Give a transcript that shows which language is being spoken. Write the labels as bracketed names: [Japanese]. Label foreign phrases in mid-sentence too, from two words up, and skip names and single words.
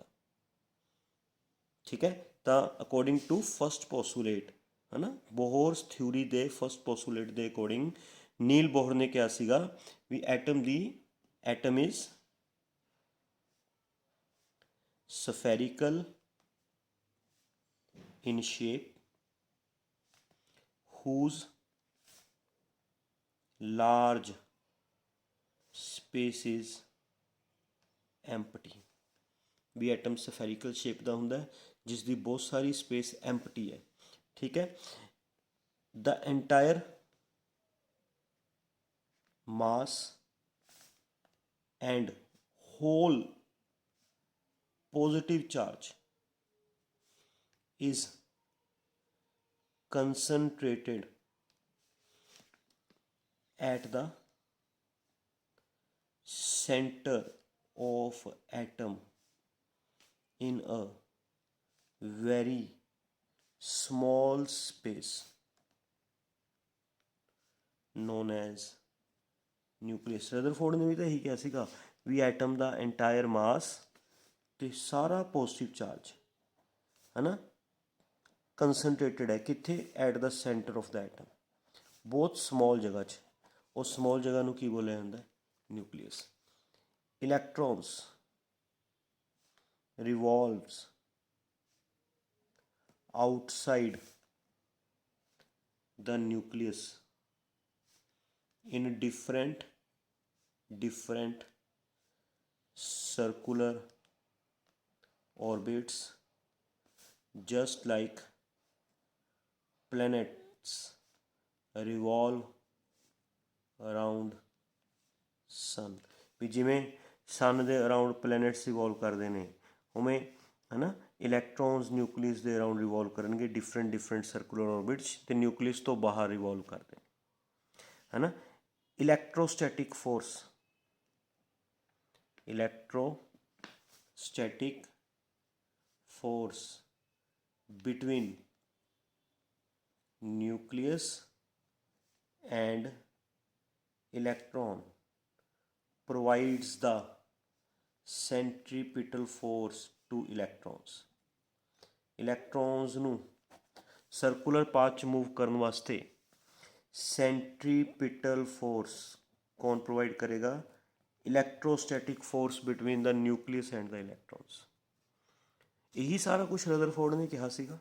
[Punjabi] ਠੀਕ ਹੈ, ਤਾਂ [English] according to first postulate, [Punjabi] ਹੈ ਨਾ, ਬੋਹਰਸ ਥਿਊਰੀ ਦੇ [English] first postulate [Punjabi] ਦੇ ਅਕੋਰਡਿੰਗ ਨੀਲ ਬੋਹਰ ਨੇ ਕਿਹਾ ਸੀਗਾ ਵੀ [English] atom is spherical in shape whose large space is empty. [Punjabi] ਵੀ ਐਟਮ [English] spherical shape [Punjabi] ਦਾ ਹੁੰਦਾ ਜਿਸ ਦੀ ਬਹੁਤ ਸਾਰੀ ਸਪੇਸ ਐਮਪਟੀ ਹੈ। ਠੀਕ ਹੈ, [English] the entire mass and whole positive charge is concentrated at the center of atom in a very small space known as ਨਿਊਕਲੀਅਸ। [Punjabi] ਰਦਰਫੋਰਡ ਨੇ ਵੀ ਤਾਂ ਇਹੀ ਕਿਹਾ ਸੀਗਾ ਵੀ ਐਟਮ ਦਾ [English] entire mass [Punjabi] ਤੇ ਸਾਰਾ [English] positive charge [Punjabi] ਹੈ ਨਾ ਕੰਸਨਟ੍ਰੇਟਡ ਹੈ ਕਿੱਥੇ, [English] at the centre of the atom, [Punjabi] ਬਹੁਤ ਸਮੋਲ ਜਗ੍ਹਾ 'ਚ। ਉਸ ਸਮੋਲ ਜਗ੍ਹਾ ਨੂੰ ਕੀ ਬੋਲਿਆ ਜਾਂਦਾ, ਨਿਊਕਲੀਅਸ। [English] ਇਲੈਕਟ੍ਰੋਨਸ revolves outside the nucleus in different circular orbits, just like planets revolve around sun। [Punjabi] ਵੀ ਜਿਵੇਂ ਸਨ ਦੇ ਅਰਾਊਂਡ [English] planets revolve [Punjabi] ਕਰਦੇ ਨੇ ਉਵੇਂ ਹੈ ਨਾ ਇਲੈਕਟ੍ਰੋਨਸ ਨਿਊਕਲੀਅਸ ਦੇ ਅਰਾਊਂਡ ਰਿਵੋਲਵ ਕਰਨਗੇ [English] different circular orbits, [Punjabi] ਤੇ ਨਿਊਕਲੀਅਸ ਤੋਂ ਬਾਹਰ ਰਿਵੋਲਵ ਕਰਦੇ ਹੈ ਨਾ। [English] electrostatic force between nucleus and electron provides the centripetal force to electrons। [Punjabi] ਇਲੈਕਟ੍ਰੋਨਸ ਨੂੰ [English] circular path [Punjabi] 'ਚ ਮੂਵ ਕਰਨ ਵਾਸਤੇ [English] centripetal force [Punjabi] ਕੌਣ ਪ੍ਰੋਵਾਈਡ ਕਰੇਗਾ, [English] electrostatic force between the nucleus and the electrons. [Punjabi] ਇਹੀ ਸਾਰਾ ਕੁਛ ਰਦਰਫੋਰਡ ਨੇ ਕਿਹਾ ਸੀਗਾ।